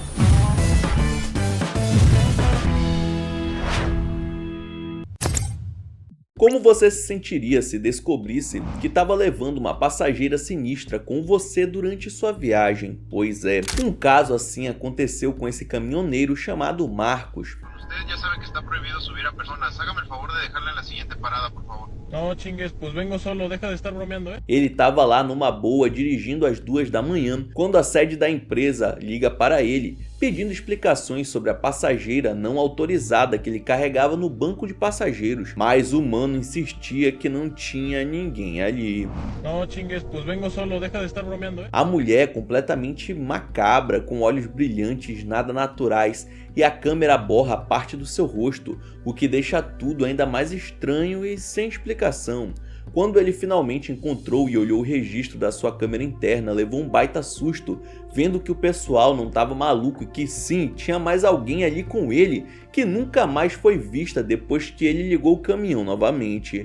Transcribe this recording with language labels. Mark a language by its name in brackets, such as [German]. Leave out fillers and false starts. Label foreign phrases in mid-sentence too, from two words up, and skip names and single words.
[Portuguese] Como você se sentiria se descobrisse que estava levando uma passageira sinistra com você durante sua viagem? Pois é, um caso assim aconteceu com esse caminhoneiro chamado Marcos. [Spanish] Ustedes ya saben que está prohibido subir a personas. Hágame el favor de dejarla en la siguiente parada, por favor. No chingues, pues vengo solo, deja de estar bromeando, [Portuguese] Ele estava lá numa boa dirigindo às 2 da manhã, quando a sede da empresa liga para ele, pedindo explicações sobre a passageira não autorizada que ele carregava no banco de passageiros, mas o mano insistia que não tinha ninguém ali. [Spanish] No chingues, pues vengo solo, deja de estar bromeando, [Portuguese] A mulher, completamente macabra, com olhos brilhantes, nada naturais, e a câmera borra parte do seu rosto, o que deixa tudo ainda mais estranho e sem explicação. Quando ele finalmente encontrou e olhou o registro da sua câmera interna, levou um baita susto, vendo que o pessoal não estava maluco e que sim, tinha mais alguém ali com ele, que nunca mais foi vista depois que ele ligou o caminhão novamente.